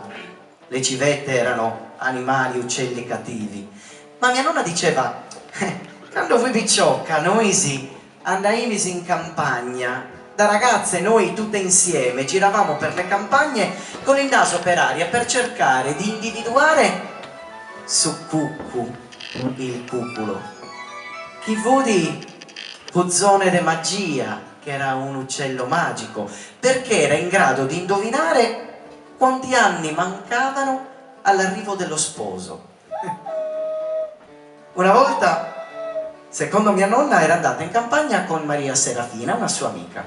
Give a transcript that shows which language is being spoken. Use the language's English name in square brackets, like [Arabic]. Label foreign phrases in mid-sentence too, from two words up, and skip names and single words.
[Italian] Le civette erano animali, uccelli cattivi. Ma mia nonna diceva: quando fui picciocca, noi sì, andavamo in campagna. Da ragazze noi tutte insieme giravamo per le campagne con il naso per aria per cercare di individuare [Sardinian] su cuccu [Italian] il cuculo. [Sardinian] Chi vudi puzzone de magia, [Italian] che era un uccello magico, perché era in grado di indovinare quanti anni mancavano all'arrivo dello sposo. Una volta, secondo mia nonna, era andata in campagna con Maria Serafina, una sua amica.